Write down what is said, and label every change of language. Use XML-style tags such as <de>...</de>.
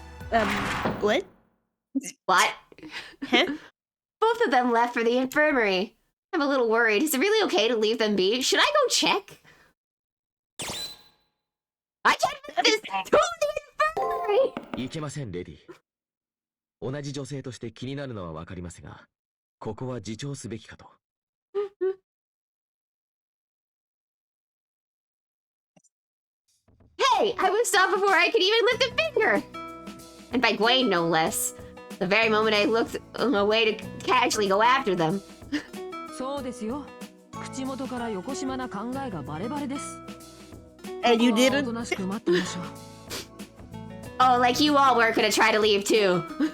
<en>What? What? Huh? Both of them left for the infirmary. I'm a little worried. Is it really okay to leave them be? Should I go check? I can't this to the infirmary!</en> <ja>いけません、レディ。同じ女性として気になるのはわかりますが、ここは自重すべきかと。</ja> <en>Hey, I was stopped before I could even lift a finger! And by Gwaine, no less. The very moment I looked away to casually go after them.</en> <ja>そうですよ。口元から横島な考えがバレバレです。</ja> <en>And you</en> <ja>ここは</ja> <en>didn't?</en> <ja>おとなしく待ってみましょう。</ja> <en>Oh, like you all were gonna try to leave too.</en>